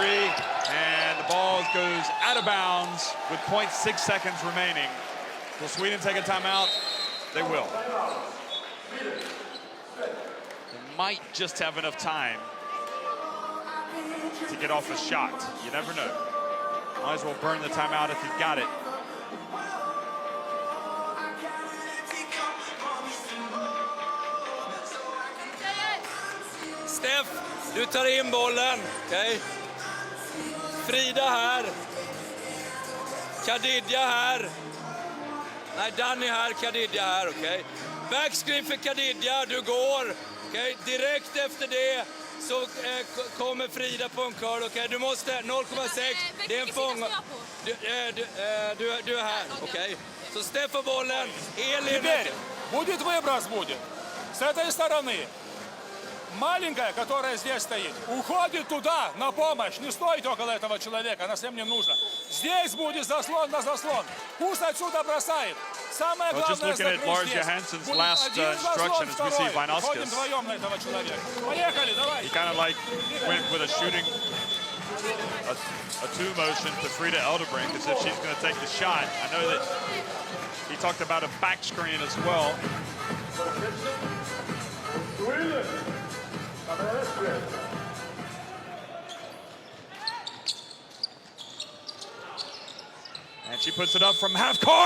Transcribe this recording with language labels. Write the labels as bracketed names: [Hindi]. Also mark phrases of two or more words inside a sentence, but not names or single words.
[English] And the ball goes out of bounds with 0.6 seconds remaining. Will Sweden take a timeout? They will. They might just have enough time to get off a shot. You never know. Might as well burn the timeout if you've got it. [Swedish] Steff, du tar in bollen. Okay. Frida här. Kadidja här. Nej, Danny här, Kadidja här. Okay. Backscreen för Kadidja, du går. Okay. Direkt efter det så kommer Frida på en curl. Okay. Du måste 0,6. Det är en fång. Du är här. Okay. Så Steff får bollen. Elin. [Russian] Теперь будет выброс будет. С этой стороны. Маленькая, которая здесь стоит, уходит туда на помощь. Не стойте около этого человека, она всем не нужна. Здесь будет заслон на заслон. Пусть отсюда бросает. Самое главное закрыть здесь. Будет один заслон, второй. Уходим вдвоем на этого человека. Поехали, давай. [English] He kind of like went with a shooting, a 2 motion to Frida Eldebrink as if she's going to take the shot. I know that he talked about a back screen as well. And she puts it up from half court.